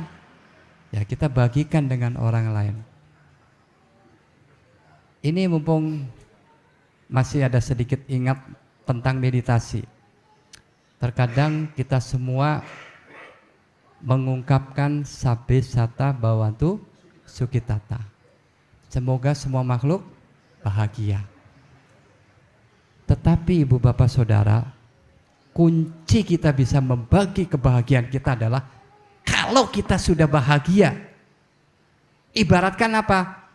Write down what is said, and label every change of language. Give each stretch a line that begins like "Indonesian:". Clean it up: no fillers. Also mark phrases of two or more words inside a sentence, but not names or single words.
Indonesian: Ya, kita bagikan dengan orang lain. Ini mumpung masih ada sedikit ingat tentang meditasi. Terkadang kita semua mengungkapkan
Pali: sabbe sata bhavantu sukhitata.
Indonesian: Semoga semua makhluk bahagia. Tetapi Ibu Bapak Saudara, kunci kita bisa membagi kebahagiaan kita adalah kalau kita sudah bahagia. Ibaratkan apa?